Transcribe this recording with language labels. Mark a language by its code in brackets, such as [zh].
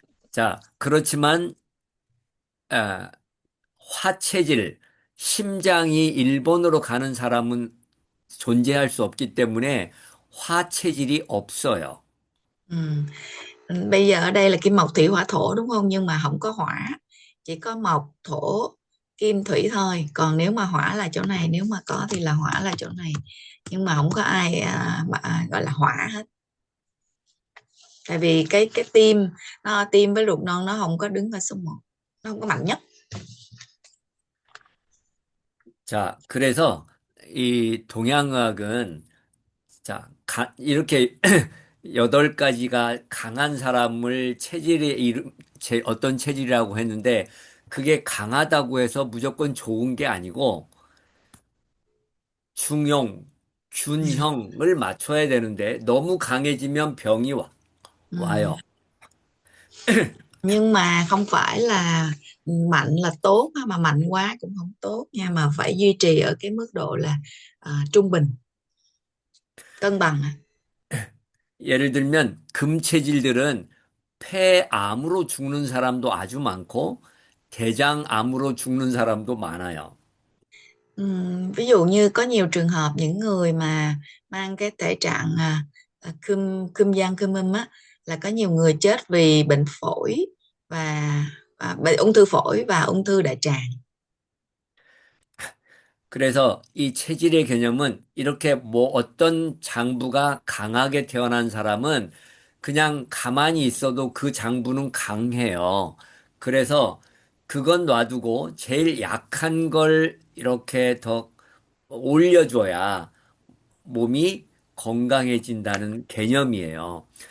[ko] 자, 그렇지만, 아, 화체질, 심장이 1번으로 가는 사람은 존재할 수 없기 때문에 화체질이 없어요. [vi] Bây giờ ở đây là kim mộc thủy hỏa thổ đúng không, nhưng mà không có hỏa, chỉ có mộc thổ kim thủy thôi, còn nếu mà hỏa là chỗ này, nếu mà có thì là hỏa là chỗ này, nhưng mà không có ai gọi là hỏa hết, tại vì cái tim với ruột non nó không có đứng ở số 1, nó không có mạnh nhất. [ko] 자, 그래서 이 동양의학은 자, 이렇게 여덟 가지가 강한 사람을 어떤 체질이라고 했는데 그게 강하다고 해서 무조건 좋은 게 아니고 중용, 균형을 맞춰야 되는데 너무 강해지면 병이 [vi] Ừ. [ko] 와요. [vi] Nhưng mà không phải là mạnh là tốt ha, mà mạnh quá cũng không tốt nha, mà phải duy trì ở cái mức độ là trung bình, cân bằng. [ko] 예를 들면 금체질들은 폐암으로 죽는 사람도 아주 많고 대장암으로 죽는 사람도 많아요. [vi] Ví dụ như có nhiều trường hợp những người mà mang cái thể trạng cúm giang cúm á, là có nhiều người chết vì bệnh phổi và bệnh ung thư phổi và ung thư đại tràng. [ko] 그래서 이 체질의 개념은 이렇게 뭐 어떤 장부가 강하게 태어난 사람은 그냥 가만히 있어도 그 장부는 강해요. 그래서 그건 놔두고 제일 약한 걸 이렇게 더 올려줘야 몸이 건강해진다는 개념이에요.